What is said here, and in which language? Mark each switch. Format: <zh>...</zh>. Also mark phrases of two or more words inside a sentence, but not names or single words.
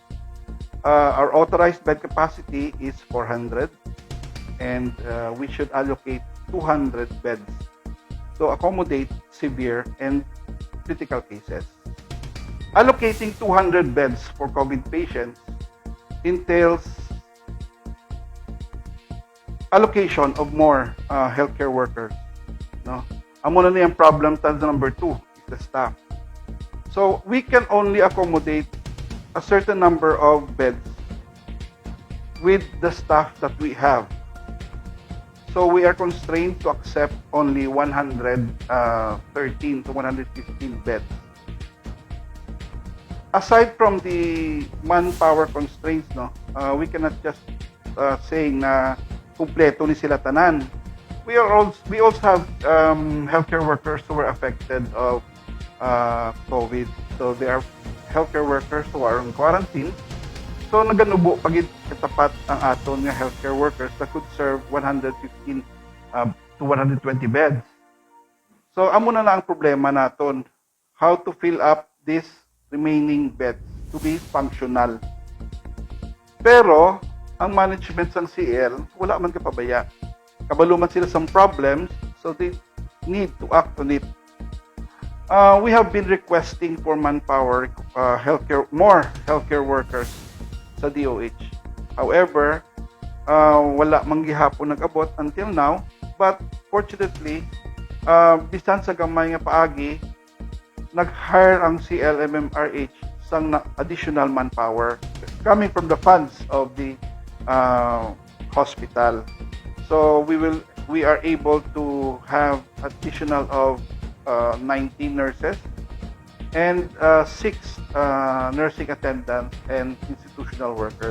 <en>Our authorized bed capacity is 400, and we should allocate 200 beds to accommodate severe and critical cases. Allocating 200 beds for COVID patients entails allocation of more healthcare workers. No?</en> <hil>Amo na</hil> <en>yung problem tas number 2 is the staff. So we can only accommodate a certain number of beds with the staff that we have. So we are constrained to accept only 113 to 115 beds. Aside from the manpower constraints, no, we cannot just say</en> <hil>na kumpleto ni sila tanan.</hil> <en>We also have healthcare workers who were affected of COVID. So they are healthcare workers who are on quarantine. So</en> <hil>naganubo pagid katapat ang aton nga</hil> <en>healthcare workers that could serve 115 to 120 beds.</en> <hil>So amo na ang problema naton,</hil> <en>how to fill up these remaining beds to be functional.</en> <hil>Pero ang management ng CL wala man kapabaya. Kabalo man sila</hil> <en>some problems, so they need to act on it. We have been requesting for manpower, more healthcare workers sa DOH.</en> <hil>However, wala man gihapon nag-abot</hil> <en>until now, but fortunately,</en> <hil>bisan sa gamay nga paagi, nag-hire ang CLMMRH sang</hil> <en>additional manpower coming from the funds of the hospital. So we are able to have additional of 19 nurses and 6 nursing attendants and institutional workers.</en>